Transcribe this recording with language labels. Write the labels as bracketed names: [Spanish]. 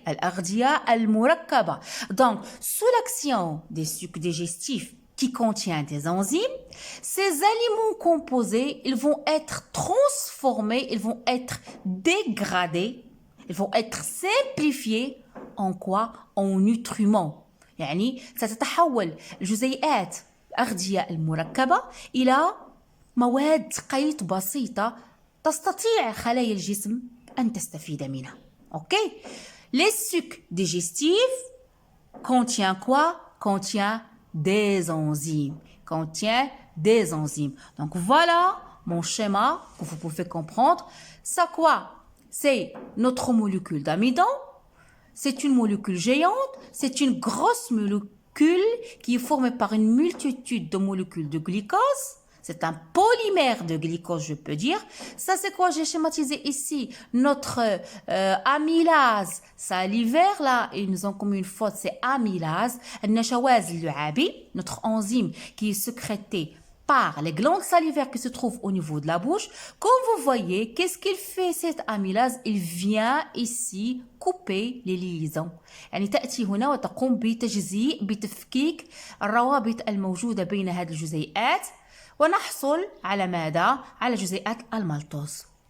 [Arabic] Al-ardia al-murakkaba. [French] Donc, sous l'action des sucs digestifs qui contiennent des enzymes, ces aliments composés, ils vont être transformés, ils vont être dégradés, ils vont être simplifiés en quoi? En nutriments. [Arabic] يعني ستتحول الجزيئات الأغذية المركبة إلى مواد قيت بسيطة تستطيع خلايا الجسم أن تستفيد منها. [French] OK? Les sucs digestifs contient quoi? Contient des enzymes. Contient des enzymes. Donc voilà mon schéma que vous pouvez comprendre. Ça quoi? C'est notre molécule d'amidon. C'est une molécule géante. C'est une grosse molécule qui est formée par une multitude de molécules de glucose. C'est un polymère de glucose, je peux dire. Ça, c'est quoi? J'ai schématisé ici notre amylase salivaire. Là, ils nous ont commis une faute, c'est amylase. Notre enzyme qui est sécrétée par les glandes salivaires qui se trouvent au niveau de la bouche. Comme vous voyez, qu'est-ce qu'il fait cette amylase? Il vient ici couper les liaisons. [Arabic] يعني تأتي هنا وتقوم بتجزيء بتفكيك الروابط الموجودة بين هذه الجزيئات ونحصل على ماذا؟ على جزيئات المالتوز.